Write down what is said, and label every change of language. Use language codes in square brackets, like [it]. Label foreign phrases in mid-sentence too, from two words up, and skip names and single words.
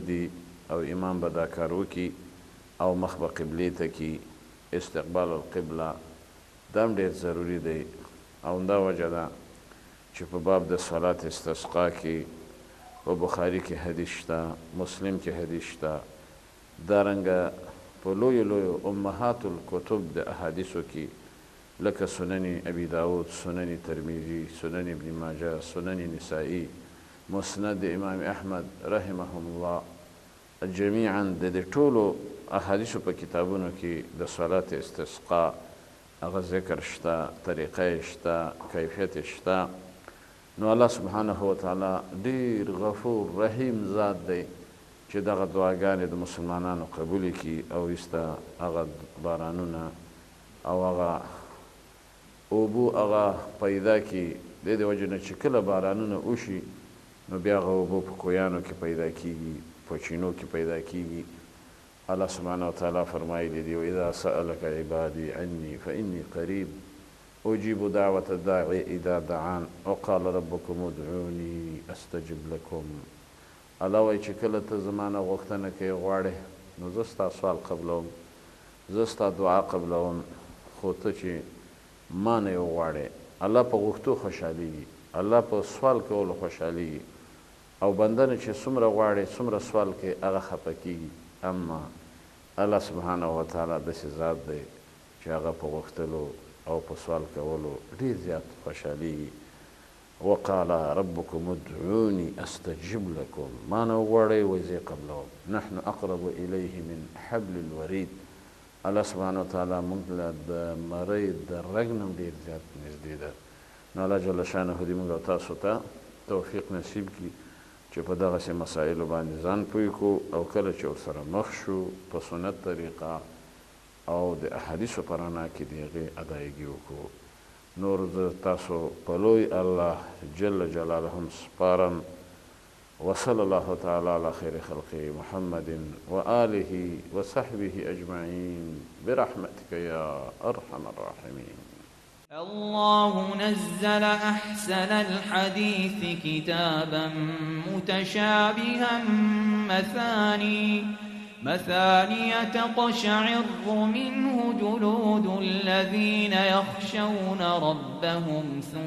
[ps] دی او امام به دا کار وکړي او مخ به قبلې ته کړي [ar] استقبال القبله [ps] دا هم ډېر ضروري دی او همدا وجه ده چې په باب د [ar] صلات استسقا [ps] کې په بخاري کې حدیث شته مسلم کې حدیث شته دارنګه په لویو لویو امهات الکتب د احادیثو کې لکه سنن ابي داود سنن ترمذي سنن ابن ماجه سنن نسائی مسند امام احمد [ar] رحمهم الله جميعا [ps] د دې ټولو احادیثو په کتابونو کې د [ar] صلات استسقا [ps] هغه ذکر شته طریقه شته کیفیت شته نو [ar] الله سبحانه وتعالی [ps] ډېر غفور رحیم ذات دی چې دغه دعاګانې د مسلمانانو قبول کړي او ایسته هغه بارانونه او هغه اوبو هغه پیدا کړي د دې وجې نه چې کله بارانونه وشي نو بیا هغه اوبو په کویانو کې پیدا کېږي په چینو کې پیدا کېږي الله [ar] سبحانه وتعالی [ps] فرمایلی دی [ar] واذا سألك عبادي عني فإني قريب أجيب دعوة الداعي إذا دعان وقال ربكم ادعوني أستجب لكم الله [ps] وایي چې کله ته زمانه غوښتنه کوې غواړې نو زه ستا سوال قبلوم زه ستا دعا قبلوم خو ته چې ما نه یې وغواړې الله په غوښتو خوشحالېږي الله په سوال کولو خوشحالېږي او بنده نه چې څومره غواړې څومره سوال کوې هغه خفه کېږي اما [ar] الله سبحانه وتعالی [ps] داسې ذات دی چې هغه په غوښتلو او په سوال کولو ډېر زیات خوشحالېږي. [ar] وقال ربكم ادعوني استجب لكم، [ps] ما نه وغواړئ وایي قبلوم، [ar] نحن اقرب الیه من حبل الورید. الله سبحانه وتعالی [ps] موږ له د مرۍ د رګ نه ډېر زیات نږدې ده. نو [ar] الله جل شانه [ps] دې موږ او تاسو ته توفیق نصیب کړي چې په دغسې مسایلو باندې ځان پوه کړو او کله چې ورسره مخ شو په سنت طریقه او د احادیثو په رڼا کې د هغې ادایګي وکړو. نور د تاسو په لوی [ar] الله جل جلاله [ps] هم سپارم. [ar] وصلى الله تعالى على خير خلقه محمد وآله وصحبه أجمعين برحمتك يا أرحم الراحمين. الله نزل أحسن الحديث كتابا متشابها مثاني تقشعر منه جلود الذين يخشون ربهم